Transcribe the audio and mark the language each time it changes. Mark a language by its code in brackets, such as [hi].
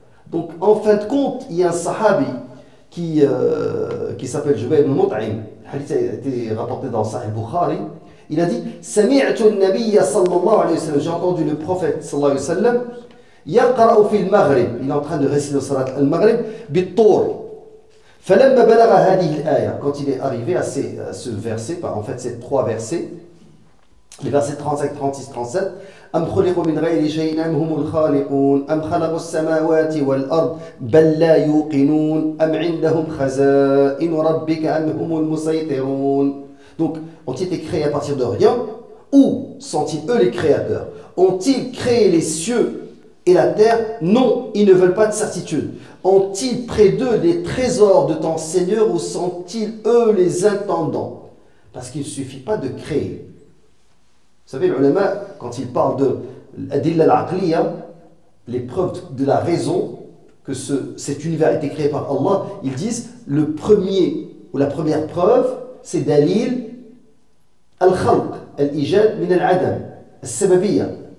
[fr] Donc, en fin de compte, il y a un sahabi qui s'appelle Jubayr ibn Mut'im. Le hadith a été rapporté dans Sahih Bukhari. Il a dit [ar] Sami'tu an-nabiyya sallallahu alayhi wa sallam. [fr] J'ai entendu le prophète sallallahu alayhi wa sallam. [ar] Yaqra'u fi al-maghrib. [fr] Il est en train de réciter le salat al-maghrib. [ar] Bit-tur. فلما بلغ هذه الآية, [fr] quand il est arrivé à ce verset, en fait c'est 3 versets, les versets 35, 36, 37, [ar] أم خلقوا من غير شيء أم هم الخالقون أم خلقوا السماوات والأرض بل لا يوقنون أم عندهم خزائن ربك أم هم المسيطرون. [fr] Donc, ont-ils été créés à partir de rien, ou sont-ils eux les créateurs? Ont-ils créé les cieux et la terre? Non, ils ne veulent pas de certitude. Ont-ils près d'eux des trésors de ton Seigneur, ou sont-ils eux les intendants? Parce qu'il ne suffit pas de créer. Vous savez, les ulama, quand ils parlent de l'adilla al-aqliya, les preuves de la raison que cet univers a été créé par Allah, ils disent le premier ou la première preuve, c'est [ar] dalil al-khalq, al-ijad min al-adam, al-sababiyya.